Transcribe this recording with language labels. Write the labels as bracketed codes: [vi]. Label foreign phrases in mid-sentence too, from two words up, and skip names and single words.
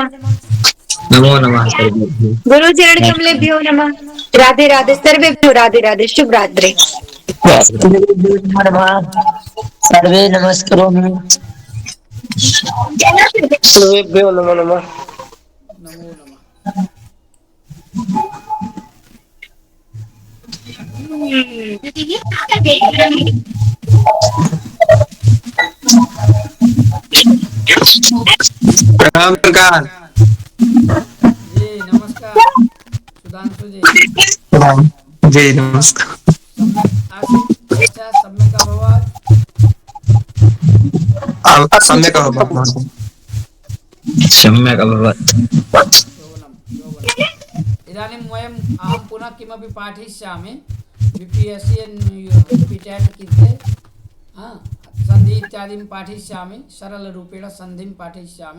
[sa] नमो नमः। गुरुचरण कमलेभ्यो नमः। राधे राधे सर्वेभ्यो राधे राधे शुभ रात्रि। सर्वे नमस्करोमि। सर्वेभ्यो नमो नमः। नमो नमः। [hi] प्रणाम सरकार। जी नमस्कार सुधांशु जी। प्रणाम जी नमस्कार। [sa] सम्यक आसीत् चर्चा सम्यक अभवत्। सम्यक अभवत्। सम्यक् अभवत्। शोभनं शोभनम्। इदानीं वयम् अहं पुनः किमपि पाठयिष्यामि बीपीएससी पीटेट कृते सन्धि इत्यादिं पाठयिष्यामि सरलरूपेण सन्धिं पाठयिष्यामि।